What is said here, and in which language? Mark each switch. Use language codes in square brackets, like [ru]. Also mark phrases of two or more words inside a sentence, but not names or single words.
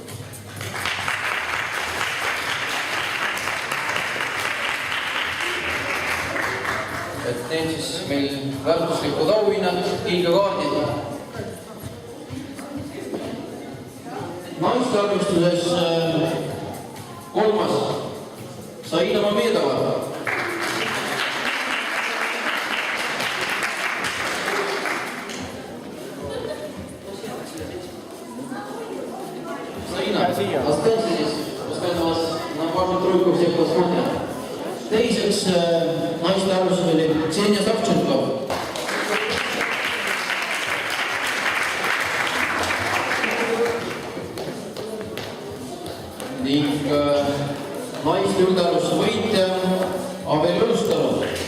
[et] Teen siis meil väärtuslikud auhinnad, kiigakaardid. Naiste arvestuses 3. Saina Mamedova. [ru] Saina, остался здесь, пускай на вас на вашу тройку всех посмотрят. [et] Teiseks naiste arvustus oli Ksenia Savtšenkov. Ning naiste üldarvustuse võitja Avel Jõlustalu.